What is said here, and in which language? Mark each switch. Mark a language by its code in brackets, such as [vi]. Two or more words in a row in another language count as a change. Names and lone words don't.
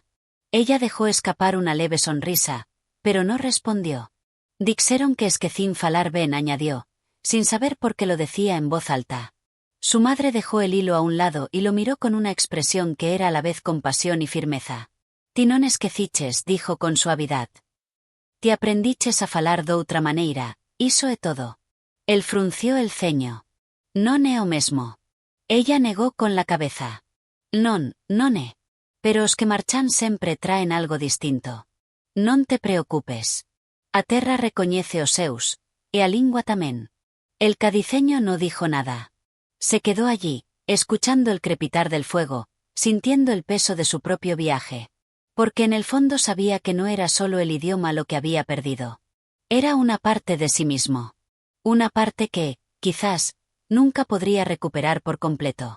[es] Ella dejó escapar una leve sonrisa, pero no respondió. [gl] «Dixeron que esquecín falar ben», [es] añadió, sin saber por qué lo decía en voz alta. Su madre dejó el hilo a un lado y lo miró con una expresión que era a la vez compasión y firmeza. [gl] «Ti non esqueciches», [es] dijo con suavidad. [gl] «Ti aprendiches a falar doutra maneira, iso é todo». [es] Él frunció el ceño. [gl] «Non é o mesmo». [es] Ella negó con la cabeza. [gl] «Non, non é. Pero os que marchan sempre traen algo distinto. Non te preocupes. A terra recoñece os seus, e a lingua tamén». [es] El cadiceño no dijo nada. Se quedó allí, escuchando el crepitar del fuego, sintiendo el peso de su propio viaje. Porque en el fondo sabía que no era solo el idioma lo que había perdido. Era una parte de sí mismo. Una parte que, quizás, nunca podría recuperar por completo.